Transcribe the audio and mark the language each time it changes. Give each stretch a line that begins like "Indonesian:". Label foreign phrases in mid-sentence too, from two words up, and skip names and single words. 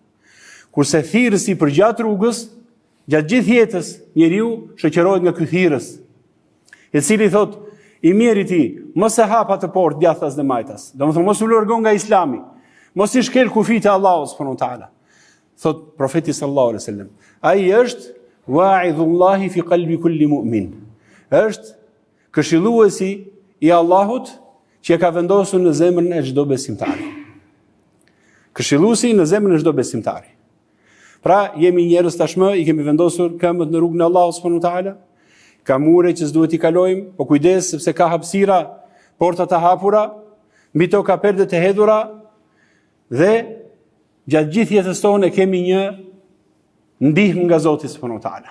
Albanian: Kurse thirrësi për gjatë rrugës, gjatë gjithë jetës, njeriu shoqërohet nga ky thirrës, i cili thot: I meriti mos e hap atë portë djathtas dhe majtas. Domethënë mos u largon nga Islami, mos i shkel kufit e Allahut
Arabic: سبحانه وتعالى.
Albanian: Thot profeti
Arabic: صلى الله عليه وسلم,
Albanian: ai është
Arabic: واعظ الله في قلب كل مؤمن.
Albanian: Është këshilluesi i Allahut që e ka vendosur në zemrën e çdo besimtari. Këshilluesi në zemrën e çdo besimtari. Pra jemi njerëz tashmë, i kemi vendosur këmbët në rrugën e Allahut
Arabic: سبحانه وتعالى.
Albanian: Ka mure që s'duhet i kalojmë, po kujdes sepse ka hapësira, portat e hapura, mbi to ka perdet e hedhura, dhe gjatë gjithë jetës tonë kemi një ndihmë nga Zoti
Arabic: سبحانه وتعالى.